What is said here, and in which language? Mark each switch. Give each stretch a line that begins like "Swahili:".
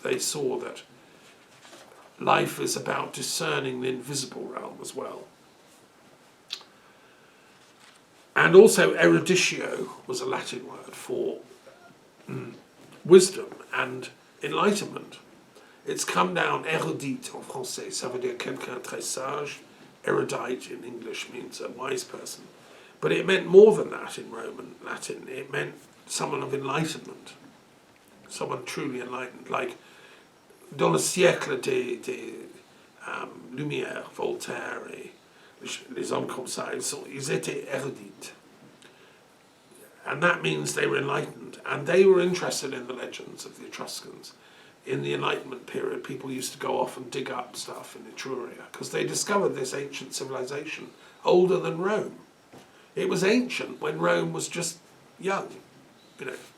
English: They saw that life is about discerning the invisible realm as well. And also eruditio was a Latin word for wisdom and enlightenment. It's come down,
French: érudite en français, ça veut dire quelqu'un très sage.
English: Erudite in English means a wise person. But it meant more than that in Roman Latin. It meant someone of enlightenment, someone truly enlightened, like
French: dans le siècle des Lumières, Voltaire et les hommes comme ça, ils étaient érudites.
English: And that means they were enlightened, and they were interested in the legends of the Etruscans. In the Enlightenment period, people used to go off and dig up stuff in Etruria because they discovered this ancient civilization, older than Rome. It was ancient when Rome was just young, you know.